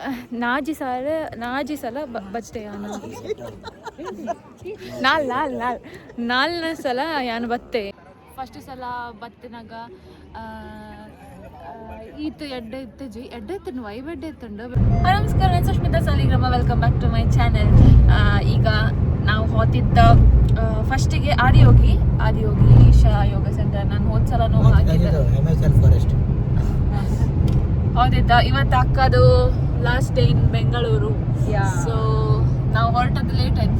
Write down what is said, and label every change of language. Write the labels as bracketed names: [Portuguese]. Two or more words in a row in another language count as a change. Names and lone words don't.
[Tulu] ನಾಜಿ ಸಲ ಬತ್ತೆ ನಾಲ್ನೇ ಸಲ ಯಾನು ಬತ್ತೆ ಫಸ್ಟ್ ಸಲ ಬತ್ತಿನಾಗ ಈತ ಎಡ್ಡೆ ಇತ್ತಜಿ ಎಡ್ಡೆ ಇತ್ತು ವೈಬೆಡ್ಡೆ ಇತ್ತಂಡು. [Kannada] ನಮಸ್ಕಾರ, ನಾನು ಸುಷ್ಮಿತಾ ಸಾಲಿಗ್ರಾಮ. [English] welcome back to my channel. [Kannada] ಈಗ ನಾವು ಹೋತಿದ್ದ ಫಸ್ಟಿಗೆ ಆದಿಯೋಗಿ ಈಶಾ ಯೋಗ ಸೆಂಟರ್. ನಾನು ಹೋದ್ಸಲನೂ ಹಾಕಿದ್ದೆ ಹೋದಿದ್ದ. ಇವತ್ತು ಅಕ್ಕದು [English] last day in Bengaluru. [Kannada] ಸೊ ನಾವು ಹೊರಟದ್ದು ಲೇಟ್ ಆಯ್ತು.